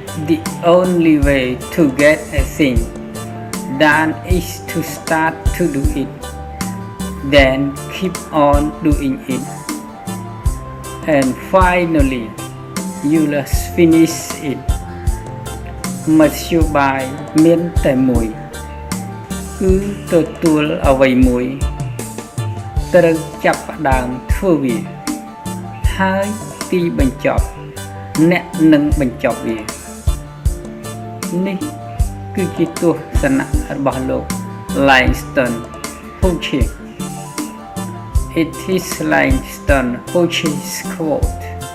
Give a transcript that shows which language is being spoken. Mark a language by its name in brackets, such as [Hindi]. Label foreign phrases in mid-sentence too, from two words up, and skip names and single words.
[English] The only way to get a thing done is to start to do it, then keep on doing it, and finally you'll finish it មធ្យោ [Khmer] បាយមានតែមួយគឺទទួលអ្វីមួយត្រូវចាប់ផ្ដើមធ្វើវាហើយទីបញ្ចប់អ្នកនឹងបញ្ចប់វានេះគឺជាទស្សនៈរបស់លោក [English] Langston Hughes It is Langston Hughes quote